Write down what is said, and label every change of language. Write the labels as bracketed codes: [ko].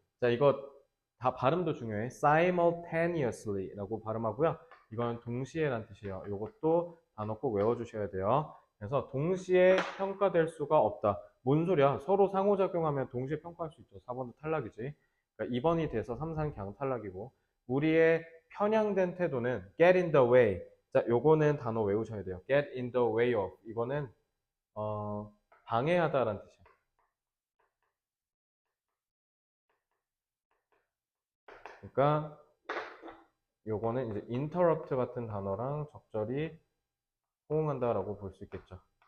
[ko] 자, 이거 다 발음도 중요해. simultaneously라고 발음하고요. 이건 동시에란 뜻이에요. 이것도 단어 꼭 외워주셔야 돼요. 그래서 동시에 평가될 수가 없다. 뭔 소리야? 서로 상호작용하면 동시에 평가할 수 있죠. 4번도 탈락이지. 그러니까 2번이 돼서 3, 4는 그냥 탈락이고. 우리의 편향된 태도는 [en] get in the way. [ko] 자, 요거는 단어 외우셔야 돼요. [en] get in the way of. [ko] 이거는 방해하다라는 뜻이에요. 그러니까 요거는 이제 interrupt 같은 단어랑 적절히 호응한다라고 볼 수 있겠죠.